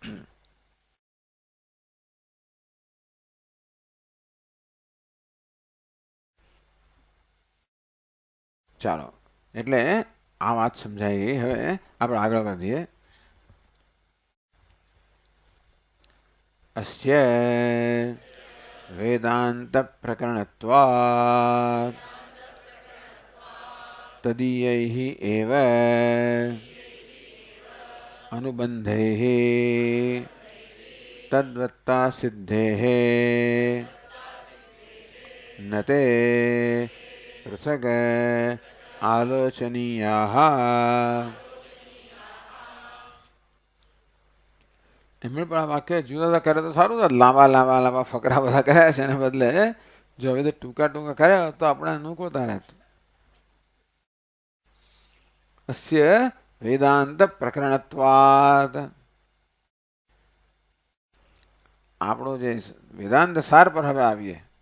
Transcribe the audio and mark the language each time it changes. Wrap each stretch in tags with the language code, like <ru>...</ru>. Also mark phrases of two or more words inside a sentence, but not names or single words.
<gu>ચાલો, એટલે આ વાત સમજાઈ ગઈ. હવે આપણે આગળ વધીએ.</gu> <sa>अस्य वेदांत प्रकरणत्वात् तदीयैः एव अनुबन्धैः तद्वत्ता सिद्धेः न ते पृथक् आलोचनीयाः।</sa> <gu>એમણે પણ આ વાક્ય જુદા જુદા કરે તો સારું હતું. લાંબા લાંબા લાંબા ફકરા બધા કર્યા છે એને બદલે જો હવે ટૂંકા ટૂંકા કર્યા તો આપણે અનુકૂળતા રહેતું.</gu> <sa>अस्य वेदान्त प्रकरणत्वात्,</sa> <gu>આપણો જે વેદાંત સાર પર હવે આવીએ.</gu>